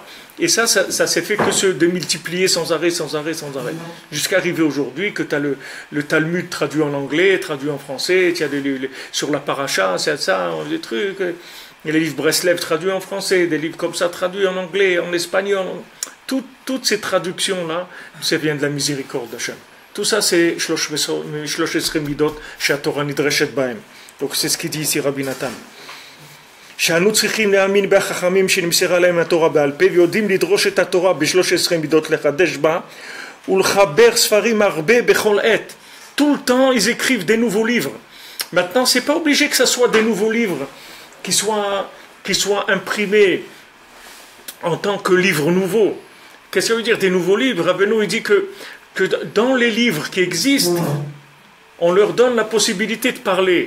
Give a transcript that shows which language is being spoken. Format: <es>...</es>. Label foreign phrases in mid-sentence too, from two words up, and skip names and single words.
<fr>Et ça s'est fait que de multiplier sans arrêt, jusqu'à arriver aujourd'hui que tu as le Talmud traduit en anglais, traduit en français, tu as sur la paracha, c'est ça, des trucs. Il y a les livres Breslev traduits en français, des livres comme ça traduits en anglais, en espagnol. Toutes ces traductions-là, ça vient de la miséricorde d'Hachem. Tout ça, c'est</fr> <he>שלש עשרה מדות שהתורה נדרשת בהם.</he> <fr>Donc c'est ce qu'il dit ici Rabbi Nathan.</fr> <he>שאנו צריכים להאמין בחכמים שנמסרה להם התורה בעל פה ויודעים לדרוש את התורה ב13 מידות לחדש בה ולחבר ספרים הרבה בכל עת.</he> <fr>Tout le temps, ils écrivent des nouveaux livres. Maintenant, c'est pas obligé que ce soit des nouveaux livres qui soient imprimés en tant que livres nouveaux. Qu'est-ce que ça veut dire des nouveaux livres? Rabbeinu, il dit que dans les livres qui existent, on leur donne la possibilité de parler.</fr>